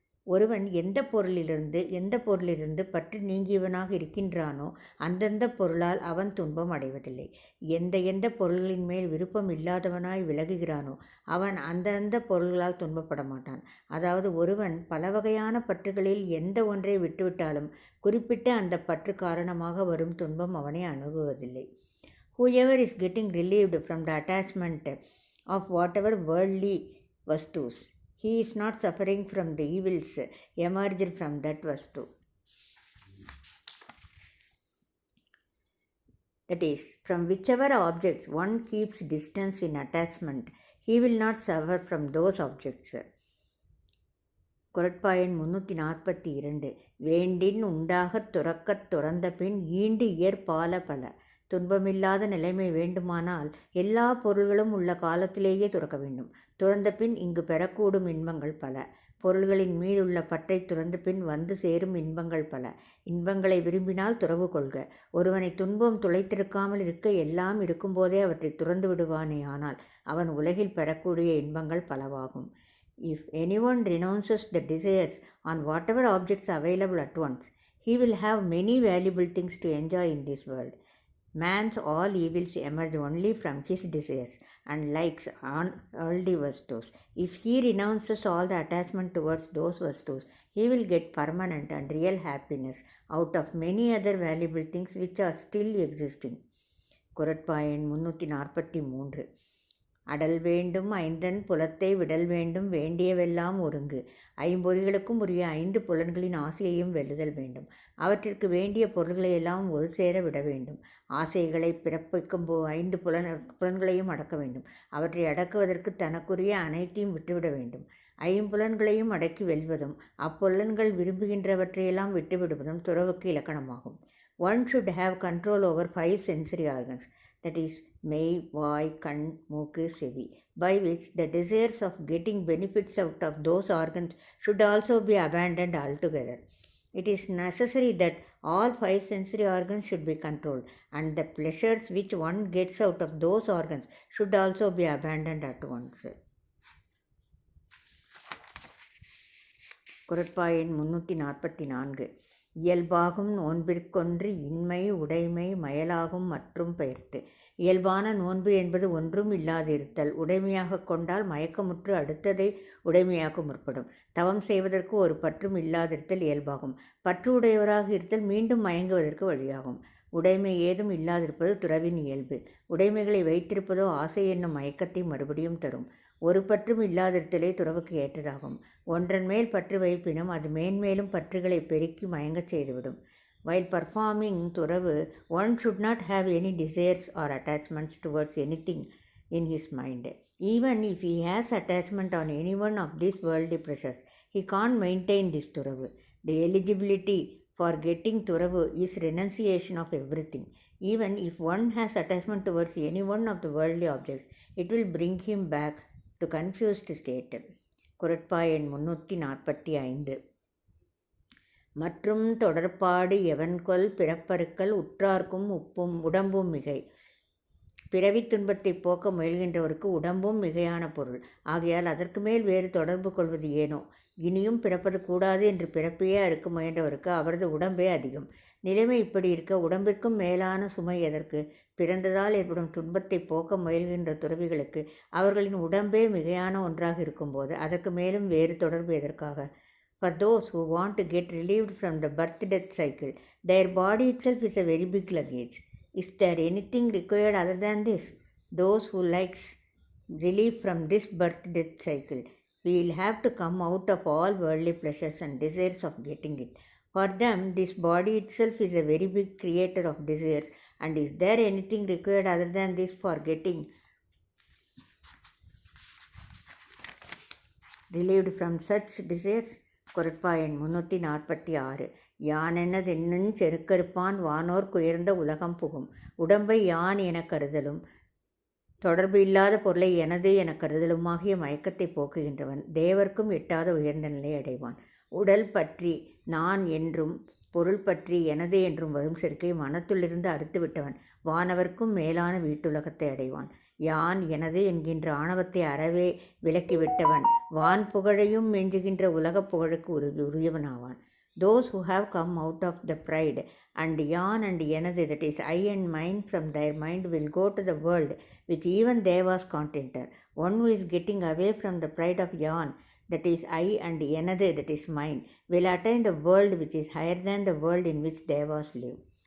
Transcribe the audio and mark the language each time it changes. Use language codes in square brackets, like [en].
[ta] ஒருவன் எந்த பொருளிலிருந்து பற்று நீங்கியவனாக இருக்கின்றானோ அந்தந்த பொருளால் அவன் துன்பம் அடைவதில்லை. எந்த பொருள்களின் மேல் விருப்பம் இல்லாதவனாய் விலகுகிறானோ அவன் அந்த பொருள்களால் துன்பப்பட மாட்டான். அதாவது ஒருவன் பல வகையான பற்றுகளில் எந்த ஒன்றை விட்டுவிட்டாலும் குறிப்பிட்ட அந்த பற்று காரணமாக வரும் துன்பம் அவனை அணுகுவதில்லை. [en] Whoever is getting relieved from the attachment of whatever worldly vastus, he is not suffering from the evils emerged from that vastu. That is, from whichever objects one keeps distance in attachment, he will not suffer from those objects. [ta] குறட்பா எண் 342. வேண்டின் உண்டாகத் துறக்கத் துறந்த பின் ஈண்டு இயற்பால பல. துன்பமில்லாத நிலைமை வேண்டுமானால் எல்லா பொருள்களும் உள்ள காலத்திலேயே துறக்க வேண்டும். துறந்த பின் இங்கு பெறக்கூடும் இன்பங்கள் பல. பொருள்களின் மீதுள்ள பற்றை துறந்த பின் வந்து சேரும் இன்பங்கள் பல. இன்பங்களை விரும்பினால் துறவு கொள்க. ஒருவனை துன்பம் துளைத்திருக்காமல் இருக்க எல்லாம் இருக்கும்போதே அவற்றை துறந்து விடுவானே ஆனால் அவன் உலகில் பெறக்கூடிய இன்பங்கள் பலவாகும். [en] If anyone renounces the desires on whatever objects available at once, he will have many valuable things to enjoy in this world. Man's all evils emerge only from his desires and likes on worldly vastus. If he renounces all the attachment towards those vastus, he will get permanent and real happiness out of many other valuable things which are still existing. [ta] குறட்பா எண் 343. அடல் வேண்டும் ஐந்தன் புலத்தை விடல் வேண்டும் வேண்டியவெல்லாம் ஒருங்கு. ஐம்பொறிகளுக்கும் உரிய 5 புலன்களின் ஆசையையும் வெல்லுதல் வேண்டும். அவற்றிற்கு வேண்டிய பொருள்களையெல்லாம் ஒரு சேர விட வேண்டும். ஆசைகளை பிறப்பிக்கும் 5 புலன்களையும் அடக்க வேண்டும். அவற்றை அடக்குவதற்கு தனக்குரிய அனைத்தையும் விட்டுவிட வேண்டும். 5 புலன்களையும் அடக்கி வெல்வதும் அப்புலன்கள் விரும்புகின்றவற்றையெல்லாம் விட்டுவிடுவதும் துறவுக்கு இலக்கணமாகும். [en] One should have control over 5 sensory organs, that is, [ta] மெய், வாய், கண், மூக்கு, செவி, [en] by which the desires of getting benefits out of those organs should also be abandoned altogether. It is necessary that all 5 sensory organs should be controlled, and the pleasures which one gets out of those organs should also be abandoned at once. [ta] குறட்பா எண் 344. இயல்பாகும் நோன்பிற்கொன்று இன்மை உடைமை மயலாகும் மற்றும் பெயர்த்து. இயல்பான நோன்பு என்பது ஒன்றும் இல்லாதிருத்தல். உடைமையாக கொண்டால் மயக்கமுற்று அடுத்ததை உடைமையாக்க முற்படும். தவம் செய்வதற்கு ஒரு பற்றும் இல்லாதிருத்தல் இயல்பாகும். பற்று உடையவராக இருத்தல் மீண்டும் மயங்குவதற்கு வழியாகும். உடைமை ஏதும் இல்லாதிருப்பது துறவின் இயல்பு. உடைமைகளை வைத்திருப்பதோ ஆசை என்னும் மயக்கத்தை மறுபடியும் தரும். ஒரு பற்றும் இல்லாதிருத்தலே துறவுக்கு ஏற்றதாகும். ஒன்றன் மேல் பற்று வைப்பினும் அது மேன்மேலும் பற்றுகளை பெருக்கி மயங்கச் செய்துவிடும். [en] While performing துறவு, one should not have any desires or attachments towards anything in his mind. Even if he has attachment on any one of these worldly pleasures, he can't maintain this துறவு. The eligibility for getting துறவு is renunciation of everything. Even if one has attachment towards any one of the worldly objects, it will bring him back to confused state. [ta] குறட்பா எண் 345. மற்றும் தொடர்பாடு எவன்கொல் பிறப்பறுக்கல் உற்றார்க்கும் உடம்பும் மிகை. பிறவித் துன்பத்தை போக்க முயல்கின்றவருக்கு உடம்பும் மிகையான பொருள். ஆகையால் அதற்கு மேல் வேறு தொடர்பு கொள்வது ஏனோ? இனியும் பிறப்பது கூடாது என்று பிறப்பையே அறுக்க முயன்றவருக்கு அவரது உடம்பே அதிகம். நிலைமை இப்படி இருக்க உடம்பிற்கும் மேலான சுமை எதற்கு? பிறந்ததால் ஏற்படும் துன்பத்தை போக்க முயல்கின்ற துறவிகளுக்கு அவர்களின் உடம்பே மிகையான ஒன்றாக இருக்கும்போது அதற்கு மேலும் வேறு தொடர்பு எதற்காக? [en] For those who want to get relieved from the birth-death cycle, their body itself is a very big luggage. Is there anything required other than this? Those who likes relief from this birth-death cycle will have to come out of all worldly pleasures and desires of getting it. For them, this body itself is a very big creator of desires, and is there anything required other than this for getting relieved from such desires? [ta] குறட்பா எண் 346. யானெனதென்னுஞ் செருக்கறுப்பான் வானோர்க்கு உயர்ந்த உலகம் புகும். உடம்பை யான் எனக் கருதலும் தொடர்பு இல்லாத பொருளை எனது எனக் கருதலுமாகிய மயக்கத்தை போக்குகின்றவன் தேவர்க்கும் எட்டாத உயர்ந்த நிலை அடைவான். உடல் பற்றி நான் என்றும் பொருள் பற்றி எனது என்றும் வரும் செருக்கை மனத்துள்ளிருந்து அறுத்துவிட்டவன் வானவர்க்கும் மேலான வீட்டுலகத்தை அடைவான். யான் எனது என்கின்ற ஆணவத்தை அறவே விலக்கிவிட்டவன் வான் புகழையும் மெஞ்சுகின்ற உலகப் புகழுக்கு உரியவனாவான். [en] Those who have come out of the pride and yan and எனது, that is I and mine, from their mind will go to the world which even devas can't enter. One who is getting away from the pride of yan, that is I and எனது, that is mine, will attain the world which is higher than the world in which devas live.